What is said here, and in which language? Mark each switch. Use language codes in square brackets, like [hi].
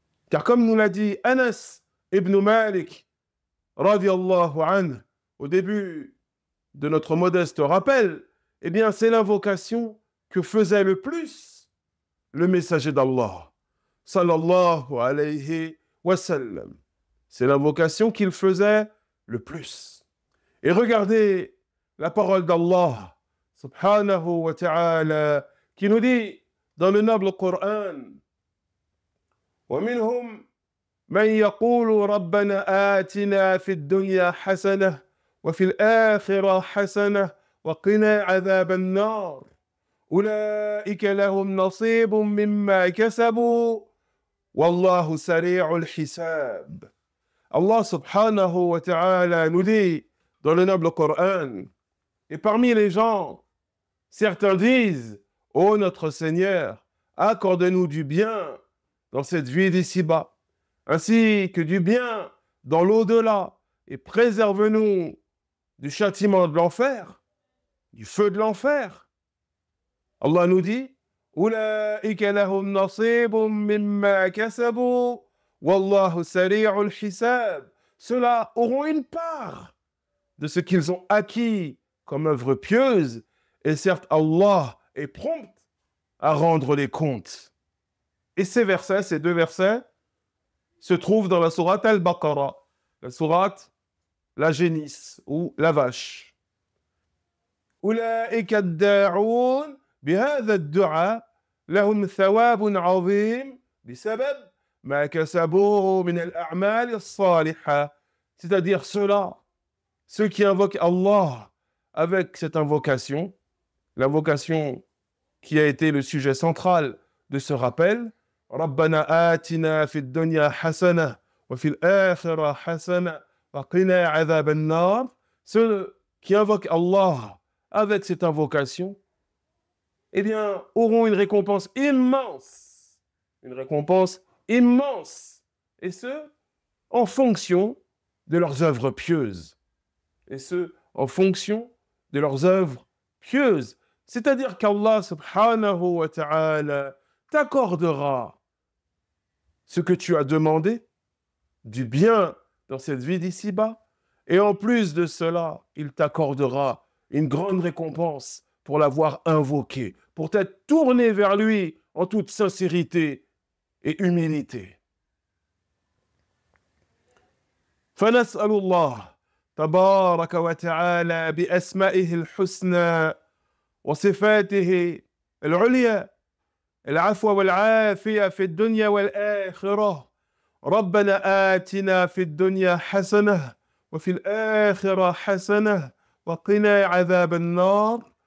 [fr] Car comme nous l'a dit Anas ibn Malik, radiyallahu anhu, au début de notre modeste rappel, eh bien c'est l'invocation que faisait le plus le messager d'Allah, sallallahu alayhi wa sallam. C'est l'invocation qu'il faisait le plus. Et regardez la parole d'Allah, subhanahu wa ta'ala, qui nous dit dans le noble Coran, [ar] وَمِنْهُمْ مَنْ يَقُولُ رَبَّنَا آتِنَا فِي الدُّنْيَا حَسَنَةً وَفِي الْآخِرَةِ حَسَنَةً وَقِنَا عَذَابَ النَّارِ أُولَئِكَ لَهُمْ نَصِيبٌ مِّمَّا كَسَبُوا وَاللَّهُ سَرِيعُ الْحِسَابِ. [fr] Allah subhanahu wa ta'ala nous dit dans le noble Coran, et parmi les gens, certains disent, ô notre Seigneur, accorde-nous du bien dans cette vie d'ici-bas, ainsi que du bien dans l'au-delà, et préserve-nous du châtiment de l'enfer, du feu de l'enfer. Allah nous dit, [ar] Ulaika lahum nasibun mimma kasabu, wallahu sari'ul hisab. [fr] Ceux-là auront une part de ce qu'ils ont acquis comme œuvre pieuse, et certes Allah est prompt à rendre les comptes. Et ces versets, ces deux versets, se trouvent dans la sourate Al-Baqarah, la sourate la génisse ou la vache. [ar] أولئك الداعون بهذا الدعاء لهم ثواب عظيم بسبب ما كسبوه من الأعمال الصالحة. [fr] C'est-à-dire ceux qui invoquent Allah avec cette invocation, l'invocation qui a été le sujet central de ce rappel, [ar] ربنا آتنا في الدنيا حسنة وفي الآخرة حسنة وقنا عذاب النار. [fr] Ceux qui invoquent Allah avec cette invocation, eh bien, auront une récompense immense. Une récompense immense. Et ce, en fonction de leurs œuvres pieuses. Et ce, en fonction de leurs œuvres pieuses. C'est-à-dire qu'Allah subhanahu wa ta'ala t'accordera ce que tu as demandé, du bien dans cette vie d'ici-bas, et en plus de cela, il t'accordera une grande récompense pour l'avoir invoqué, pour t'être tourné vers lui en toute sincérité et humilité. [ar] فنسأل الله تبارك وتعالى بأسمائه الحسنى وصفاته العليا العفو والعافية في الدنيا والآخرة. ربنا آتنا في الدنيا حسنة وفي الآخرة حسنة وقنا عذاب النار.